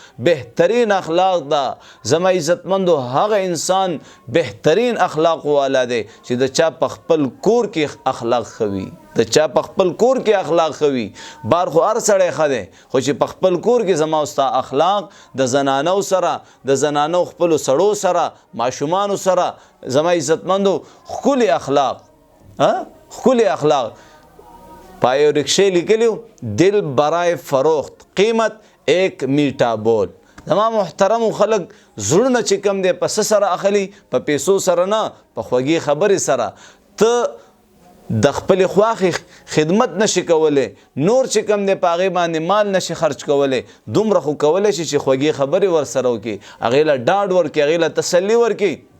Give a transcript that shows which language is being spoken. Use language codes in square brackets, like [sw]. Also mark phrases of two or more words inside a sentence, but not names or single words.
[ps] دا زما عزتمندو هغه انسان بهترین اخلاق والا دی چې د چا په خپل کور کې اخلاق خوي د چا په خپل کور کې اخلاق خوي بار خو هر سړی خده خو چې په خپل کور کې زما استا اخلاق د زنانو سره د زنانو خپل سړو سره ماشومان سره زما عزتمندو خولي اخلاق پایو رکشے لیکلیو [ur] دل برائے فروخت [ps] قیمت 1 [ur] میٹھا بول [ps] زما محترم خلک زړونه چې کم دی په څه سره اخلي؟ په پیسو سره نه، په خوږې خبرې سره. ته د خپل خواخې خدمت نشي کولی، نور چې کم دی په هغې باندې مال نشي خرج کولی، دومره خو کولی شي چې خوږې خبرې ورسره وکړي، هغې له ډاډ ورکړي، هغې له تسلي ورکړي.